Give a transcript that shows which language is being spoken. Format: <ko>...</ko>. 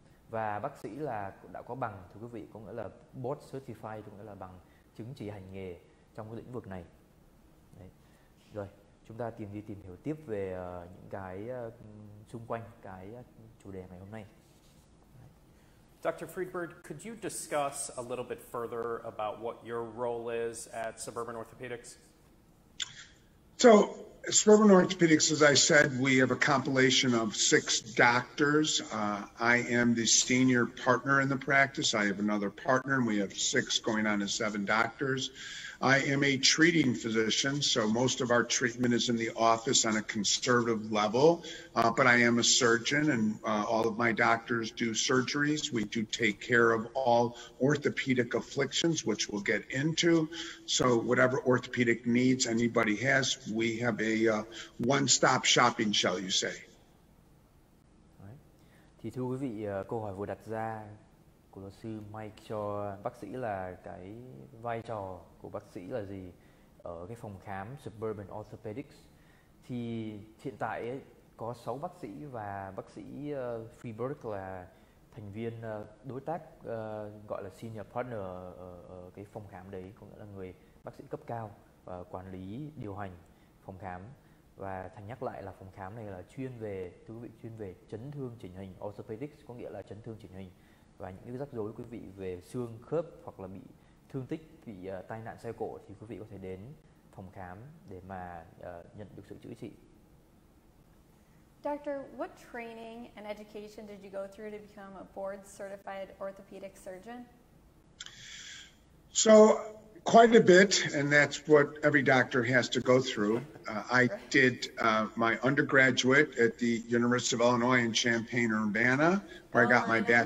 <vi>Và bác sĩ là đã có bằng, thưa quý vị, có nghĩa là board certified, có nghĩa là bằng chứng chỉ hành nghề trong cái lĩnh vực này. Đấy. Rồi, chúng ta tìm hiểu tiếp về những cái xung quanh cái chủ đề ngày hôm nay.</vi> <en>Dr. Freedberg, could you discuss a little bit further about what your role is at Suburban Orthopedics? So, Suburban Orthopedics, as I said, we have a compilation of 6 doctors. I am the senior partner in the practice. I have another partner, and we have 6 going on to 7 doctors. I am a treating physician, so most of our treatment is in the office on a conservative level, but I am a surgeon, and all of my doctors do surgeries. We do take care of all orthopedic afflictions, which we'll get into. So whatever orthopedic needs anybody has, we have a one-stop shopping, shall you say.</en> <vi>Đấy. Thì thưa quý vị, câu hỏi vừa đặt ra của luật sư Mike cho bác sĩ là cái vai trò của bác sĩ là gì ở cái phòng khám Suburban Orthopedics. Thì hiện tại ấy, có 6 bác sĩ, và bác sĩ Freedberg là thành viên đối tác, gọi là senior partner ở cái phòng khám đấy, có nghĩa là người bác sĩ cấp cao và quản lý điều hành phòng khám. Và Thành nhắc lại là phòng khám này là chuyên về, thưa quý vị, chuyên về chấn thương chỉnh hình, orthopedics có nghĩa là chấn thương chỉnh hình, và những cái rắc rối quý vị về xương khớp hoặc là bị thương tích, bị tai nạn xe cộ, thì quý vị có thể đến phòng khám để mà nhận được sự chữa trị.</vi> <en>Doctor, what training and education did you go through to become a board certified orthopedic surgeon? So quite a bit, and that's what every doctor has to go through. I did my undergraduate at the University of Illinois in Champaign-Urbana, where I got my</en>